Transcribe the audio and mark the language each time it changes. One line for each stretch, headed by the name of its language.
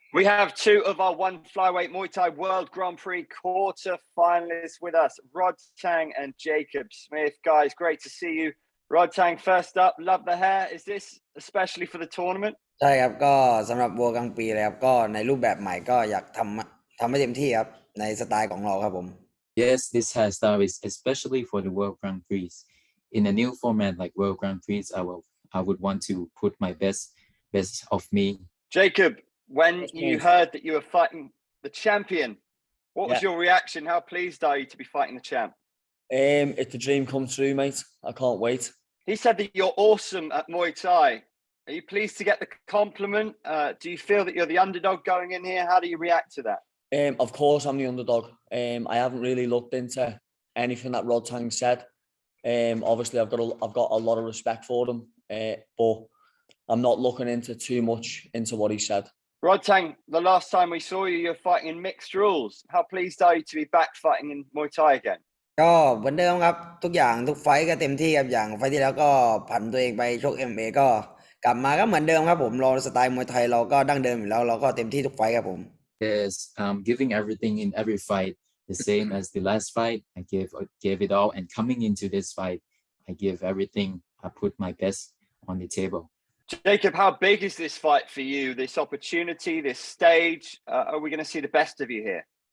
English: We have two of our one flyweight Muay Thai World Grand Prix quarter finalists with us, Rodtang and Jacob Smith. Guys, great to see you. Rodtang, first up, love the hair. Is this especially for the tournament?
Thai: ใช่ครับก็สำหรับวัวกลางปีเลยครับก็ในรูปแบบใหม่ก็อยากทำให้เต็มที่ครับในสไตล์ของเราครับผม
English: Yes, this hairstyle is especially for the World Grand Prix. In a new format like World Grand Prix, I would want to put my best of me. Jacob, when you heard that you were fighting the champion, what was Yeah. your reaction? How pleased are you to be fighting the champ? It's a dream come true, mate. I can't wait. He said that you're awesome at Muay Thai. Are you pleased to get the compliment? Do you feel that you're the underdog going in here? How do you react to that? Of course, I'm the underdog. I haven't really looked into anything that Rodtang said. Obviously, I've got a lot of respect for them, but I'm not looking into too much into what he said. Rodtang, the last time we saw you, you're fighting in mixed rules. How pleased are you to be back fighting in Muay Thai again?
Thai: ก็เหมือนเดิมครับทุกอย่างทุกไฟต์ก็เต็มที่ครับอย่างไฟต์ที่แล้วก็ผันตัวเองไปชก MMA ก็กลับมาก็เหมือนเดิมครับผมเราสไตล์มวยไทยเราก็ดั้งเดิมอยู่แล้วเราก็เต็มที่ทุกไฟต์ครับผม
English: Yes, giving everything in every fight, the same as the last fight. I gave it all, and coming into this fight, I give everything. I put my best on the table. Jacob, how big is this fight for you? This opportunity, this stage? Are we going to see the best of you here?